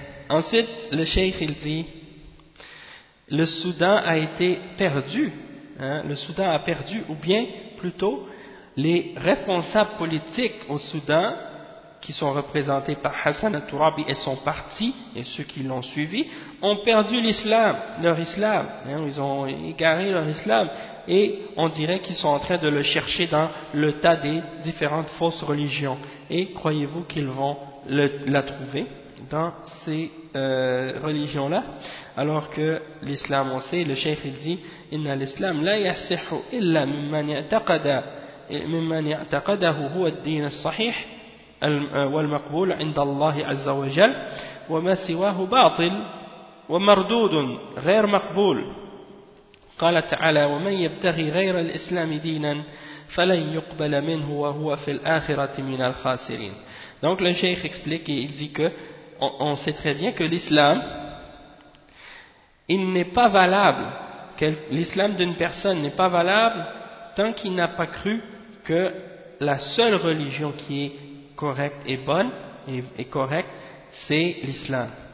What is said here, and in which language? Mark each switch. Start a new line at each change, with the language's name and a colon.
French: Ensuite, le cheikh il dit, le Soudan a été perdu, hein, le Soudan a perdu, ou bien plutôt, les responsables politiques au Soudan qui sont représentés par Hassan al-Turabi et son parti, et ceux qui l'ont suivi, ont perdu l'islam, leur islam. Hein, ils ont égaré leur islam. Et on dirait qu'ils sont en train de le chercher dans le tas des différentes fausses religions. Et croyez-vous qu'ils vont la trouver dans ces religions-là? Alors que l'islam, on sait, le cheikh il dit,
Arabic: « Inna l'islam la yassihu illa mimman ya'taqadahu huwa al-din al-sahih » والمقبول عند الله عز وجل وما سواه باطل ومردود غير مقبول قال تعالى ومن يبتغي غير الإسلام دينا فلن يقبل منه وهو في الآخرة من الخاسرين.
French: Donc le cheikh explique et il dit que on sait très bien que l'islam il n'est pas valable, que l'islam d'une personne n'est pas valable tant qu'il n'a pas cru que la seule religion qui est correct et bonne et correct, c'est l'islam.